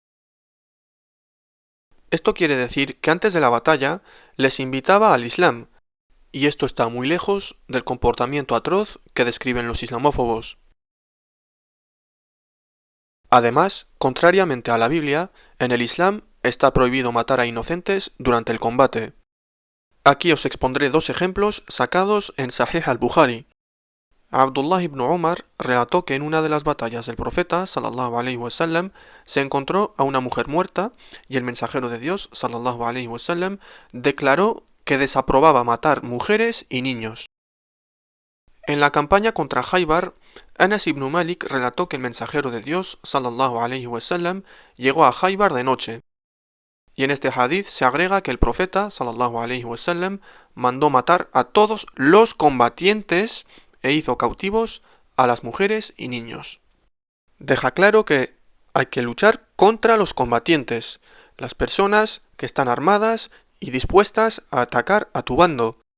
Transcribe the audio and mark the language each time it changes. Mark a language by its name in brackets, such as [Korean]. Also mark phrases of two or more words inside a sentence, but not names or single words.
[Spanish] Esto quiere decir que antes de la batalla les invitaba al Islam, y esto está muy lejos del comportamiento atroz que describen los islamófobos. Además, contrariamente a la Biblia, en el Islam está prohibido matar a inocentes durante el combate. Aquí os expondré dos ejemplos sacados en Sahih al-Bukhari. Abdullah ibn Umar relató que en una de las batallas del profeta [Arabic] صلى الله عليه وسلم [Spanish] se encontró a una mujer muerta y el mensajero de Dios [Arabic] صلى الله عليه وسلم [Spanish] declaró que desaprobaba matar mujeres y niños. En la campaña contra Khaybar, Anas ibn Malik relató que el mensajero de Dios [Arabic] صلى الله عليه وسلم [Spanish] llegó a Khaybar de noche. Y en este hadith se agrega que el profeta [Arabic] صلى الله عليه وسلم [Spanish] mandó matar a todos los combatientes e hizo cautivos a las mujeres y niños. Deja claro que hay que luchar contra los combatientes, las personas que están armadas y dispuestas a atacar a tu bando.